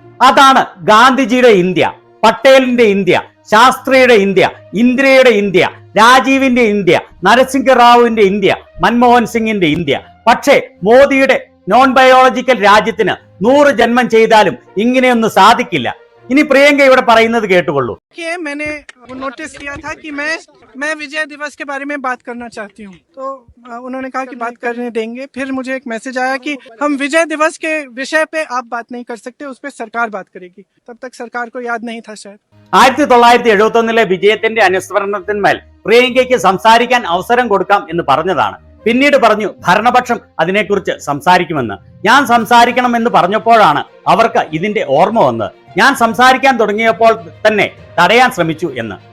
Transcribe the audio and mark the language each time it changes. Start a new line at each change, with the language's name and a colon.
Malayalam: അതാണ് ഗാന്ധിജിയുടെ ഇന്ത്യ, പട്ടേലിന്റെ India, ശാസ്ത്രിയുടെ India, ഇന്ദിരയുടെ India, രാജീവിന്റെ India, നരസിംഹറാവുവിന്റെ India, Manmohan സിംഗിന്റെ ഇന്ത്യ. പക്ഷേ മോദിയുടെ നോൺ ബയോളജിക്കൽ രാജ്യത്തിന് 100 ജന്മം ചെയ്താലും ഇങ്ങനെയൊന്നും സാധിക്കില്ല. ഇനി പ്രിയങ്ക ഇവിടെ പറയുന്നത് കേട്ടുകൊള്ളൂ.
Hindi: मैंने नोटिस किया था कि मैं विजय दिवस के बारे में बात करना चाहती हूँ, तो उन्होंने कहा कि बात करने देंगे. फिर मुझे एक मैसेज आया कि हम विजय दिवस के विषय पे आप बात नहीं कर सकते, उस पर सरकार बात करेगी. तब तक सरकार को याद नहीं था शायद.
Malayalam: 1971 വിജയത്തിന്റെ അനുസ്മരണത്തിന്മേൽ പ്രിയങ്കയ്ക്ക് സംസാരിക്കാൻ അവസരം കൊടുക്കാം എന്ന് പറഞ്ഞതാണ്. പിന്നീട് പറഞ്ഞു ഭരണപക്ഷം അതിനെക്കുറിച്ച് സംസാരിക്കുമെന്ന്. ഞാൻ സംസാരിക്കണമെന്ന് പറഞ്ഞപ്പോഴാണ് അവർക്ക് ഇതിന്റെ ഓർമ്മ വന്നത്. ഞാൻ സംസാരിക്കാൻ തുടങ്ങിയപ്പോൾ തന്നെ തടയാൻ ശ്രമിച്ചു എന്ന്.